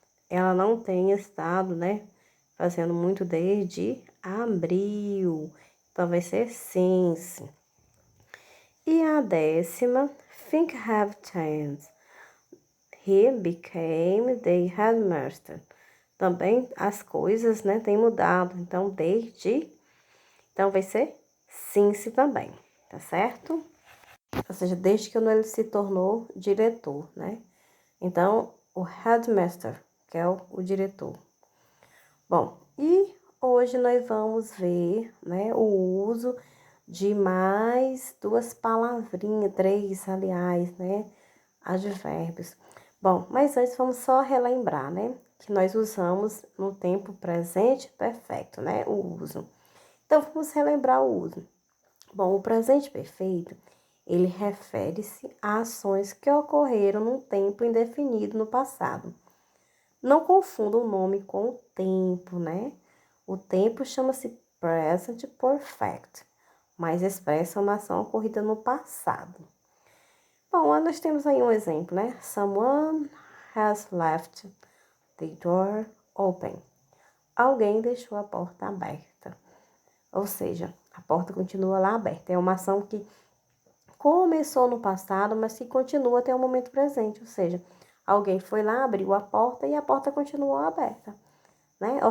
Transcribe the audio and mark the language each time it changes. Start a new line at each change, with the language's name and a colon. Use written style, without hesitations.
Portuguese: Ela não tem estado, né, fazendo muito desde abril. Então, vai ser since. E a 10ª,
English: think have changed. He became the headmaster.
Portuguese: Também as coisas, né, têm mudado. Então, desde. Então, vai ser since também, tá certo? Ou seja, desde que ele se tornou diretor, né? Então, o headmaster, que é o diretor. Bom, e hoje nós vamos ver, né, o uso de mais 2 palavrinhas, 3, aliás, né, advérbios. Bom, mas antes vamos só relembrar, né, que nós usamos no tempo presente perfeito, né, o uso. Então, vamos relembrar o uso. Bom, o presente perfeito, ele refere-se a ações que ocorreram num tempo indefinido no passado. Não confunda o nome com o tempo, né? O tempo chama-se present perfect, mas expressa uma ação ocorrida no passado. Bom, nós temos aí um exemplo, né?
English: Someone has left the door open.
Portuguese: Alguém deixou a porta aberta. Ou seja, a porta continua lá aberta. É uma ação que começou no passado, mas que continua até o momento presente. Ou seja, alguém foi lá, abriu a porta e a porta continuou aberta, né?